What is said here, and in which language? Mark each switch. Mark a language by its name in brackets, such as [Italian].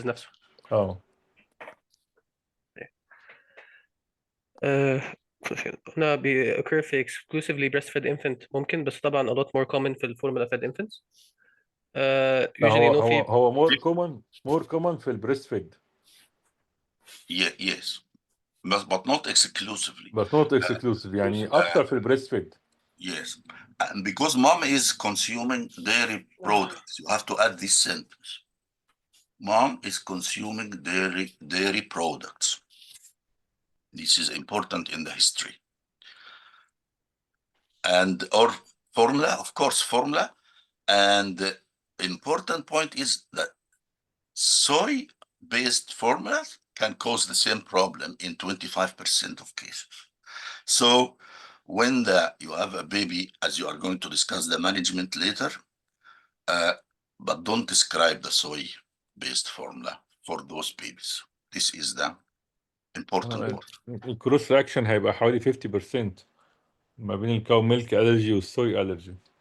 [Arabic] diagnosis نفسه. اه هنا [English] occur في exclusively breastfed infant [Arabic] ممكن، بس طبعا [English] a lot more common في formula fed infants. [Arabic] لا، [English] usually no [Arabic] هو [English] fever. [Arabic] هو مور كومن في البريست فيد [English] Yes, but not exclusively. [Arabic] بس نوت اكسكلوسيف، يعني اكتر في البريست فيد. [English] Yes, and because mom is consuming dairy products, you have to add this sentence. Mom is consuming dairy products. This is important in the history. And or formula, of course, formula. And the important point is that soy-based formulas can cause the same problem in 25% of cases. So when you have a baby, as you are going to discuss the management later, but don't describe the soy-based formula for those babies. This is the important part. [Arabic] الكروس رياكشن هيبقى حوالي 50% ما بين الكاو ميلك الرجي والصوي الرجي.